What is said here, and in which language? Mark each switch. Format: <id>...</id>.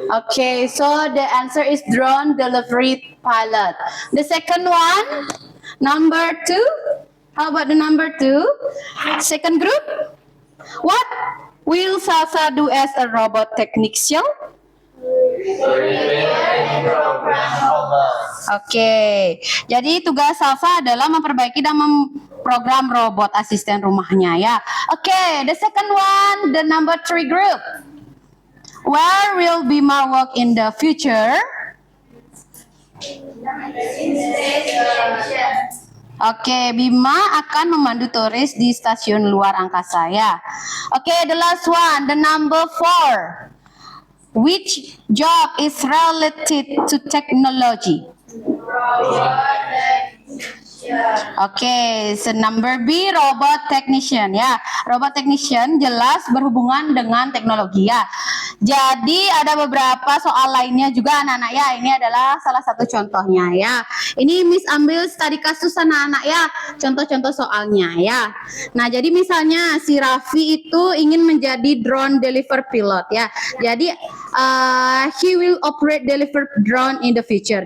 <en>Okay, so the answer is drone delivery pilot. The second one, number 2. How about the number 2? Second group. What will Salsa do as a robot technician?</en> <id>Oke, jadi tugas Salsa adalah memperbaiki dan memprogram robot asisten rumahnya ya. Oke,</id> <en>the second one, the number 3 group. Where will Bima work in the future?</en> <id>Oke, Bima akan memandu turis di stasiun luar angkasa ya.</id> <en>Oke, the last one, the number 4. Which job is related to technology? Oke, so number B, robot technician ya.</en> <id>Robot technician jelas berhubungan dengan teknologi ya. Jadi ada beberapa soal lainnya juga anak-anak ya. Ini adalah salah satu contohnya ya. Ini Miss ambil studi kasus anak-anak ya. Contoh-contoh soalnya ya. Nah, jadi misalnya si Raffi itu ingin menjadi drone deliver pilot ya.</id> <en>Jadi he will operate deliver drone in the future.</en>